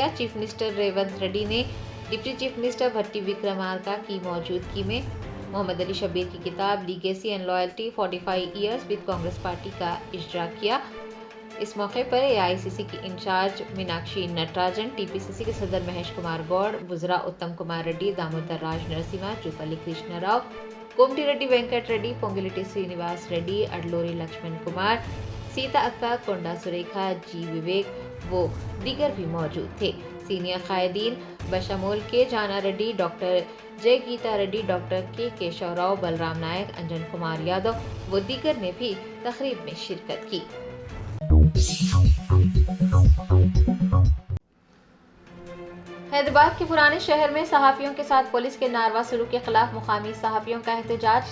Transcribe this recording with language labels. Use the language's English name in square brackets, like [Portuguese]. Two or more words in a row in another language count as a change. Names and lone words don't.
[English] chief minister [Urdu] ریونت ریڈی نے [English] deputy chief minister [Urdu] بھٹی وکرمارکا کی موجودگی میں محمد علی شبیر کی کتاب لیگیسی اینڈ لائلٹی 45 ایئرز ود کانگریس پارٹی کا اجرا کیا۔ اس موقع پر اے آئی سی سی کی انچارج میناکشی نٹراجن، ٹی پی سی سی کے صدر مہیش کمار گوڑ، وزراء اتم کمار ریڈی، دامودر راج نرسمہا، جوپلی کرشنا راؤ، کومٹی ریڈی وینکٹ ریڈی، پونگلیٹی سرینیواس ریڈی، اڈلوری لکشمن کمار، سیتا اکا، کونڈا سریکھا، جی وویک و دیگر بھی موجود تھے۔ سینئر قائدین بشمول کے جانا ریڈی، ڈاکٹر جے گیتا ریڈی، ڈاکٹر کے کیشو راؤ، بلرام نائک، انجن کمار یادو و دیگر نے بھی تقریب میں شرکت کی۔ حیدرآباد کے پرانے شہر میں صحافیوں کے ساتھ پولیس کے ناروا سلوک کے خلاف مقامی صحافیوں کا احتجاج۔